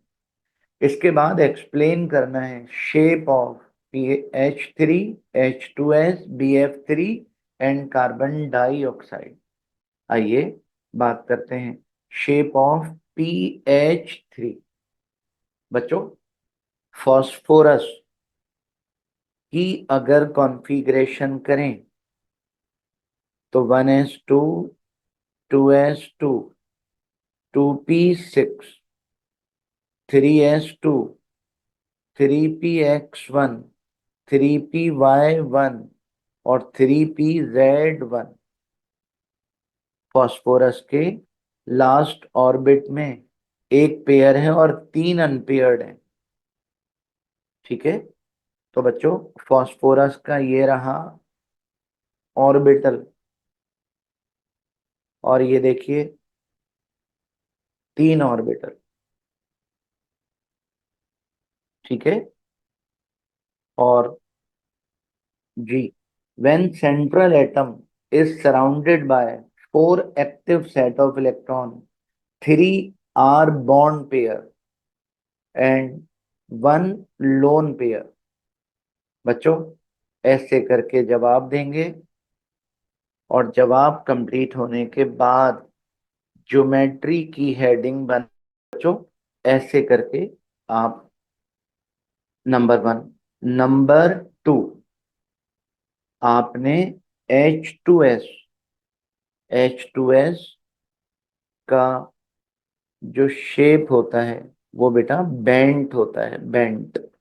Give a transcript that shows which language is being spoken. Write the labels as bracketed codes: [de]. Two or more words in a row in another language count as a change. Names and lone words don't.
[hi] इसके बाद एक्सप्लेन करना है [en] shape of H3, H2S, BF3 and carbon dioxide. [hi] आइए बात करते हैं [en] shape of PH3. [hi] बच्चों फॉस्फोरस की अगर कॉन्फ़िगरेशन करें तो 1s2, 2s2, 2p6, 3s2, 3px1, 3py1 और 3pz1 फॉस्फोरस के [en] last orbit [hi] में एक पेयर है और 3 अनपेयर्ड है। ठीक है, तो बच्चों फॉस्फोरस का ये रहा ऑर्बिटल और ये देखिए 3 ऑर्बिटल। ठीक है, और जी, [en] when central atom is surrounded by 4 active set of electron, 3 are bond pair and 1 lone pair। [hi] बच्चों ऐसे करके जवाब देंगे और जवाब कंप्लीट होने के बाद ज्योमेट्री की हेडिंग बन बच्चों ऐसे करके आप नंबर 1, नंबर 2 आपने H2S का जो शेप होता है वो बेटा बेंट होता है, बेंट।